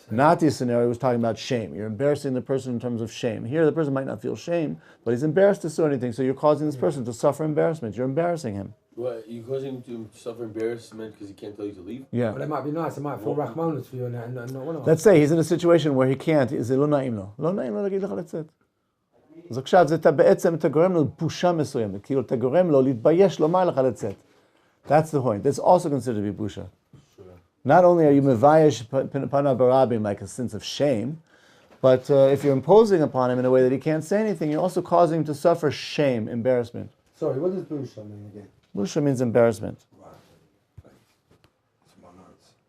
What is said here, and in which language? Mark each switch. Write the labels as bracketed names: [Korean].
[English] Nati's scenario was talking about shame. You're embarrassing the person in terms of shame. Here, the person might not feel shame, but he's embarrassed to do anything, so you're causing this person to suffer embarrassment. You're embarrassing him. What, you causing him to suffer embarrassment because he can't tell you to leave? Yeah. Well, it might be nice. It might feel rachmanus for you and not one of Let's say he's in a situation where he can't. [Hebrew] זה לא נעים לו. לא נעים לו להגיד לך לצאת. אז עכשיו אתה בעצם תגורם לו בושה מסוימת. כאילו תגורם לו להתבייש לומר לך לצאת. [English] That's the point. That's also considered to be busha. Sure. Not only are you [Hebrew] mevayesh pana barabim, [English] like a sense of shame, but if you're imposing upon him in a way that he can't say anything, you're also causing him to suffer shame, embarrassment. Sorry, what does busha mean again? Busha means embarrassment. Right. That's my notes.